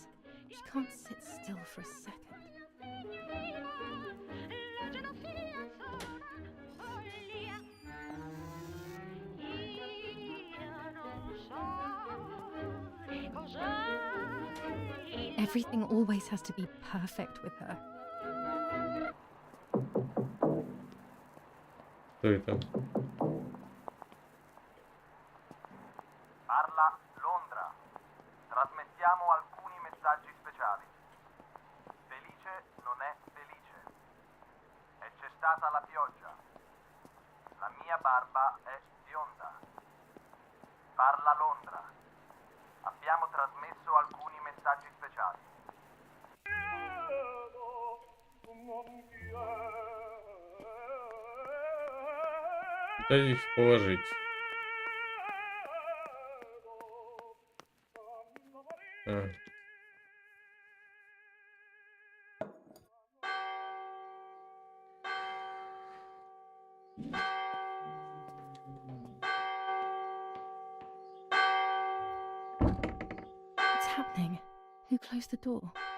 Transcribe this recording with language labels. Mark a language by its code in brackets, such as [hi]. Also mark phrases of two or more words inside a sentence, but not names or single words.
[en] She can't sit still for a second. Everything always has to be perfect with her. [ru] Кто это? [it] Parla Londra. Trasmettiamo alcuni messaggi speciali. Felice non è felice. E c'è stata la pioggia. La mia barba è bionda. Parla Londra. Abbiamo trasmesso alcuni messaggi speciali. [ru] Пытаюсь их положить. А. [en] What's happening? Who closed the door?